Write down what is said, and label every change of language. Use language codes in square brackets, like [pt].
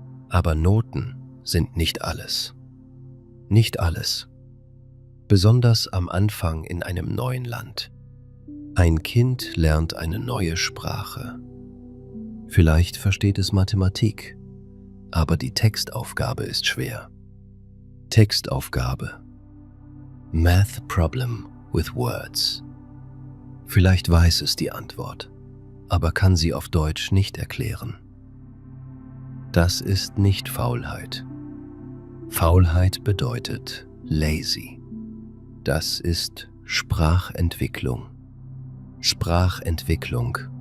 [de] Aber Noten sind nicht alles. Nicht alles. Besonders am Anfang in einem neuen Land. Ein Kind lernt eine neue Sprache. Vielleicht versteht es Mathematik, aber die Textaufgabe ist schwer. Textaufgabe. [en] Math problem with words. [de] Vielleicht weiß es die Antwort, aber kann sie auf Deutsch nicht erklären. Das ist nicht Faulheit. Faulheit bedeutet lazy. Das ist Sprachentwicklung. Sprachentwicklung.